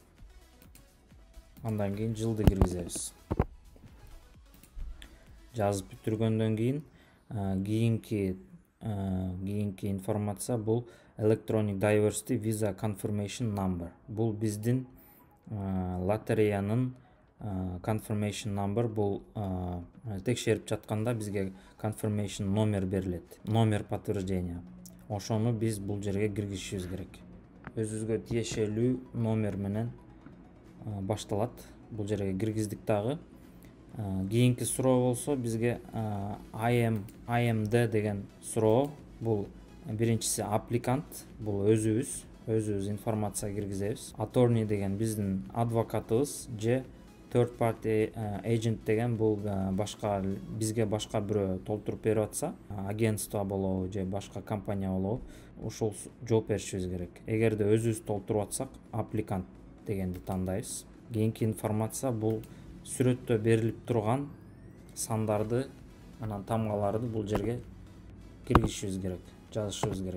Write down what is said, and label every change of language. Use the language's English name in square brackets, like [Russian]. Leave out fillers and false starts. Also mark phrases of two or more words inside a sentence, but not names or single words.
[Kyrgyz] Андан кийин жылды киргизебиз. Жазып бүтүргөндөн кийин кийинки информация бул [English] Electronic Diversity Visa Confirmation Number. [Kyrgyz] Бул биздин лотереянын [English] confirmation number. [Kyrgyz] Бул текшерип жатканда бизге confirmation номер берилет. [Russian] Номер подтверждения. [Kyrgyz] Ошону биз бул жерге киргизишибиз керек. Өзүбүзгө тиешелүү номер менен башталат. Бул жерге киргиздик дагы. Кийинки суроо болсо бизге IMD деген суроо. Бул биринчиси аппликант, бул өзүбүз информация киргизебиз. Attorney деген биздин адвокатыбыз же [English] third party agent [Kyrgyz] деген бул бизге башка бирөө толтуруп берип атса, агентство болобу же башка компания болобу, ушул жооп беришибиз керек. Эгерде өзүбүз толтуруп атсак, аппликант дегенди тандайбыз. Кийинки информация бул сүрөттө берилип турган сандарды анан тамгаларды бул жерге киргизишибиз керек, жазышыбыз керек.